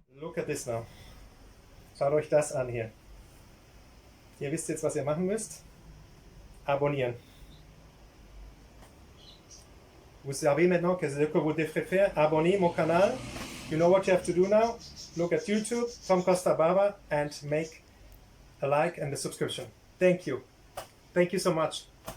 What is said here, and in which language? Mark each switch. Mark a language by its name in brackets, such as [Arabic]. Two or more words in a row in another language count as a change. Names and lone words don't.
[English] Look at this now. [German] Schaut euch das an hier. Ihr wisst jetzt, was ihr machen müsst. Abonnieren. [French] Vous savez maintenant que c'est ce que vous devrez faire. Abonnez mon canal. [English] You know what you have to do now? Look at YouTube, Tom Costa Barba, and make a like and a subscription. Thank you. Thank you so much.